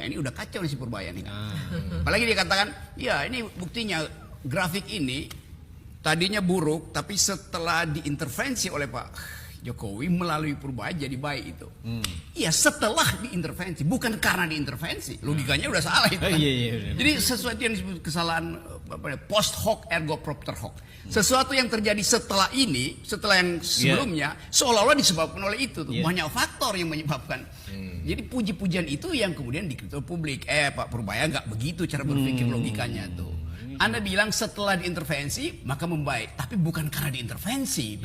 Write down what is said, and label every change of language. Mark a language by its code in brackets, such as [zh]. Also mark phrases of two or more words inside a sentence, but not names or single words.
[id] Ini udah kacau nih si Purbaya nih. Apalagi dia katakan, ya ini buktinya grafik ini tadinya buruk, tapi setelah diintervensi oleh Pak Jokowi melalui Purbaya jadi baik itu. Iya, setelah diintervensi, bukan karena diintervensi. Logikanya udah salah itu. Kan? Jadi sesuatu yang disebut kesalahan [la] post hoc ergo propter hoc. [id] Sesuatu yang terjadi setelah ini, setelah yang sebelumnya, seolah-olah disebabkan oleh itu. Banyak faktor yang menyebabkan. Jadi puji-pujian itu yang kemudian dikritik publik. Pak Purbaya nggak begitu cara berpikir logikanya tuh. Anda bilang setelah diintervensi maka membaik, tapi bukan karena diintervensi.